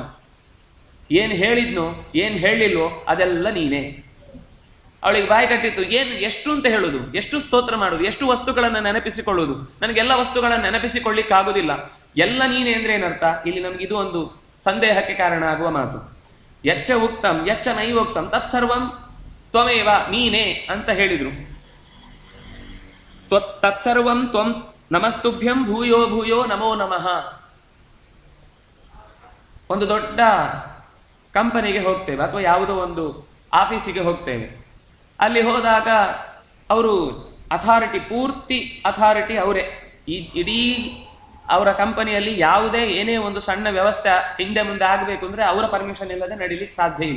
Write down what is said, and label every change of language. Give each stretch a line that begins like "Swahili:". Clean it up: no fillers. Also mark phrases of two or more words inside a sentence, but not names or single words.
Kannada: ಏನು ಹೇಳಿದ್ನೋ ಏನು ಹೇಳಿಲ್ವೋ ಅದೆಲ್ಲ ನೀನೇ. ಅವಳಿಗೆ ಬಾಯಿ ಕಟ್ಟಿತ್ತು. ಎಷ್ಟು ಅಂತ ಹೇಳುದು, ಎಷ್ಟು ಸ್ತೋತ್ರ ಮಾಡುದು, ಎಷ್ಟು ವಸ್ತುಗಳನ್ನು ನೆನಪಿಸಿಕೊಳ್ಳುವುದು. ನನಗೆಲ್ಲ ವಸ್ತುಗಳನ್ನು ನೆನಪಿಸಿಕೊಳ್ಳಿಕ್ಕಾಗುವುದಿಲ್ಲ. ಎಲ್ಲ ನೀನೇ ಅಂದ್ರೆ ಏನರ್ಥ? ಇಲ್ಲಿ ನಮ್ಗೆ ಇದು ಒಂದು ಸಂದೇಹಕ್ಕೆ ಕಾರಣ ಆಗುವ ಮಾತು.
Sanskrit: ಯಚ್ಚ ಉಕ್ತಂ ಯಚ್ಚ ನೈವೋಕ್ತಂ ತತ್ಸರ್ವಂ ತ್ವಮೇವ,
Kannada: ನೀನೇ ಅಂತ ಹೇಳಿದ್ರು.
Sanskrit: ತತ್ಸರ್ವಂ ತ್ವಂ ನಮಸ್ತುಭ್ಯಂ ಭೂಯೋ ಭೂಯೋ ನಮೋ ನಮಃ.
Kannada: ಒಂದು ದೊಡ್ಡ ಕಂಪನಿಗೆ ಹೋಗ್ತೇವೆ ಅಥವಾ ಯಾವುದೋ ಒಂದು ಆಫೀಸಿಗೆ ಹೋಗ್ತೇವೆ. ಅಲ್ಲಿ ಹೋದಾಗ ಅವರು ಅಥಾರಿಟಿ, ಪೂರ್ತಿ ಅಥಾರಿಟಿ ಅವರೇ. ಇಡೀ ಅವರ ಕಂಪನಿಯಲ್ಲಿ ಯಾವುದೇ ಏನೇ ಒಂದು ಸಣ್ಣ ವ್ಯವಸ್ಥೆ ಹಿಂದೆ ಮುಂದೆ ಆಗಬೇಕು ಅಂದರೆ ಅವರ ಪರ್ಮಿಷನ್ ಇಲ್ಲದೆ ನಡೀಲಿಕ್ಕೆ ಸಾಧ್ಯ ಇಲ್ಲ.